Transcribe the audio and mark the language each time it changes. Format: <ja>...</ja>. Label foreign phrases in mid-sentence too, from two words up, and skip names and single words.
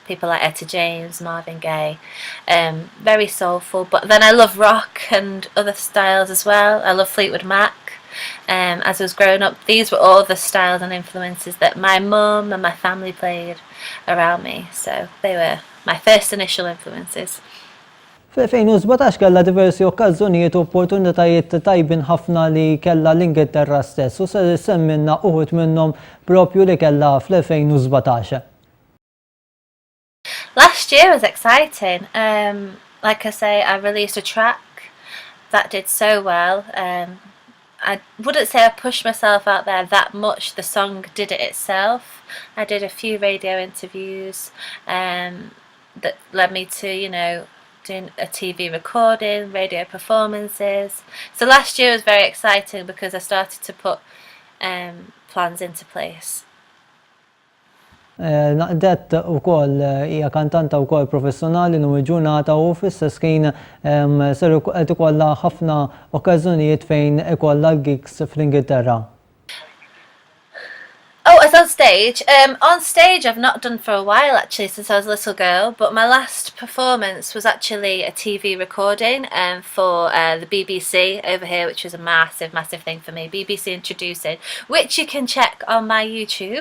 <en>People like Etta James, Marvin Gaye, very soulful. But then I love rock and other styles as well. I love Fleetwood Mac. As I was growing up, these were all the styles and influences that my mum and my family played around me. So they were my first initial influences.</en> <mt>Fl-2017 kellha diversi okkażjonijiet u opportunitajiet tajbin ħafna li kellha l-Ingilterra stess u se semmilna uħud minnhom propju li kellha fl-2017.</mt> <en>Last year was exciting. Like I say, I released a track that did so well. I wouldn't say I pushed myself out there that much. The song did it itself. I did a few radio interviews that led me to, doing a TV recording, radio performances. So last year was very exciting because I started to put plans into place.</en> <mt>Nadette ukoll hija kantanta wkoll professjonali u ġurnata u fl-istess ħin ser qed ikollha ħafna okkażjonijiet fejn ikollha gigs fl-Ingilterra.</mt> <en>Oh, as on stage? On stage I've not done for a while actually, since I was a little girl, but my last performance was actually a TV recording for the BBC over here, which was a massive thing for me. BBC Introducing, which you can check on my YouTube.</en>